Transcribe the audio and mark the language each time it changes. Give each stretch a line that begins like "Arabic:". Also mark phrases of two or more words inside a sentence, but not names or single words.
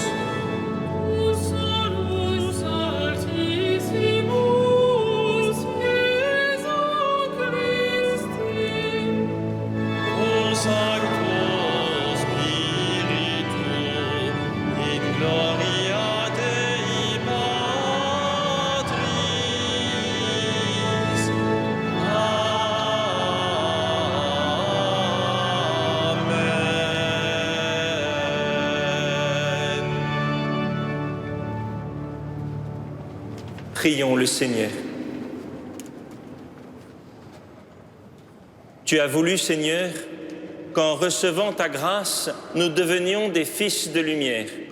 Latin: tu solus altissimus, Iesu Christi. cum Sancto Spiritu, in gloria Dei Patris. Amen.
French: Prions le Seigneur. Tu as voulu, Seigneur, qu'en recevant ta grâce, nous devenions des fils de lumière.